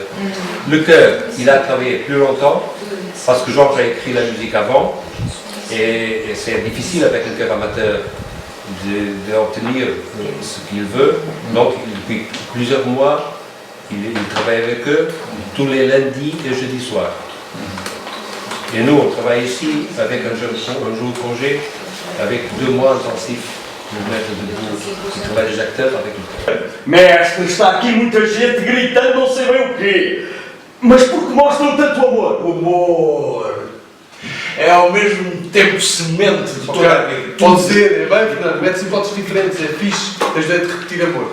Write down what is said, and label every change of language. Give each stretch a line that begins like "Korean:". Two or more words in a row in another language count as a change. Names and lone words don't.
French: Le chœur, il a travaillé plus longtemps, parce que Georges a écrit la musique avant, et c'est difficile avec un chœur amateur d'obtenir ce qu'il veut. Donc depuis plusieurs mois, il travaille avec eux tous les lundis et jeudis soirs. Et nous, on travaille ici avec un jour de congé, avec 2 mois intensifs. Nos mettre debout,
Portuguese: o trabalho dos actores avec o Mestre, está aqui muita gente gritando não sei bem o quê. Mas por que mostram tanto amor? O amor é ao mesmo tempo semente de toda a vida. Pode dizer, é bem, Fernando, mete-se hipóteses diferentes, é fixe, tens de repetir amor.